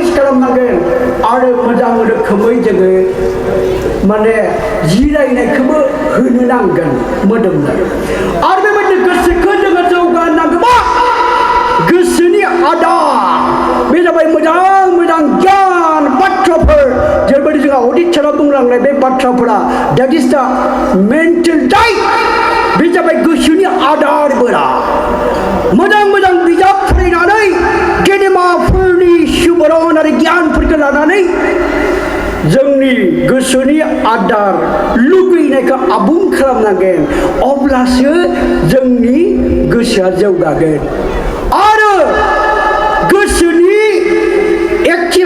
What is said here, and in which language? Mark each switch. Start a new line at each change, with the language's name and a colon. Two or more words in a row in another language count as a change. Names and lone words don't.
Bodo: खालामनांगोन आरो मोजां रोखोमै जोङो माने जिरायनायखौबो होनो नांगोन मोदोमनो आरो बेबायदि गोसोखौ जोङो जौगानांगौबा गोसोनि आदार बे जाबाय मोजां मोजां गियान बाथ्राफोर जेरैबायदि जोंहा अडिट साराव बुंलांनाय बे बाथ्राफोरा
English: that is the mental diet
Bodo: बे जाबाय गोसोनि आदारफोरा मोजां मोजां बिजाब फरायनानै गेदेमाफोरनि सुबुरन आरो गियानफोरखौ लानानै जोंनि गोसोनि आदार लुबैनायखौ आबुं खालामनांगोन अब्लासो जोंनि गोसोआ जौगागोन आरो गोसोनि एक्सारसाइज